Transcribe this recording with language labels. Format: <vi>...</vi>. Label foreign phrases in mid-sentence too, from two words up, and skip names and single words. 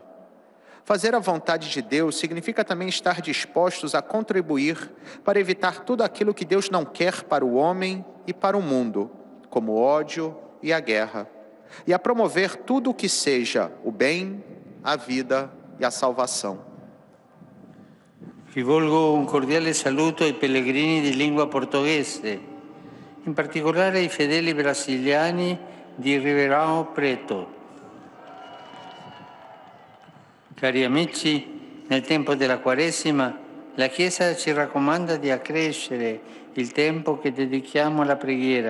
<pt>Fazer a vontade de Deus significa também estar dispostos a contribuir para evitar tudo aquilo que Deus não quer para o homem e para o mundo, como o ódio e a guerra, e a promover tudo o que seja o bem, a vida e a salvação.</pt> <it>Rivolgo un cordiale saluto ai pellegrini di lingua portoghese, in particolare ai fedeli brasiliani di Ribeirão Preto. Cari amici, nel tempo della Quaresima la Chiesa ci raccomanda di accrescere il tempo che dedichiamo alla preghiera.</it>